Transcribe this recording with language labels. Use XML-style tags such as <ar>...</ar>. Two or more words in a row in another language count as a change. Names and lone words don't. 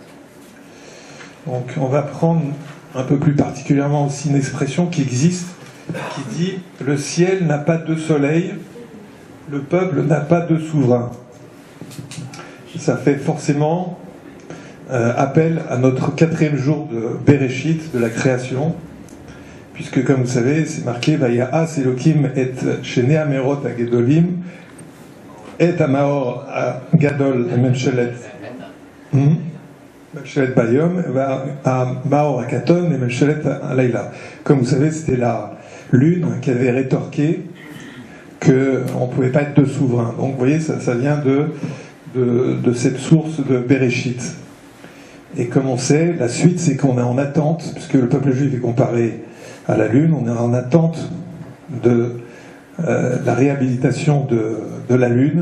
<fr>Donc on va prendre un peu plus particulièrement aussi une expression qui existe, qui dit « Le ciel n'a pas de soleil, le peuple n'a pas de souverain ». Ça fait forcément appel à notre 4e jour de Bereshit, de la création, puisque comme vous savez, c'est marqué «</fr> <he>ויעש אלהים את שני המאורות הגדולים את המאור הגדול לממשלת לממשלת היום המאור הקטן את לממשלת הלילה ».</he> <fr>Comme vous savez, c'était la lune qui avait rétorqué qu'on ne pouvait pas être deux souverains. Donc vous voyez, ça vient de cette source de Bereshit. Et comme on sait, la suite, c'est qu'on est en attente, puisque le peuple juif est comparé à la lune, on est en attente de la réhabilitation de la lune.</fr>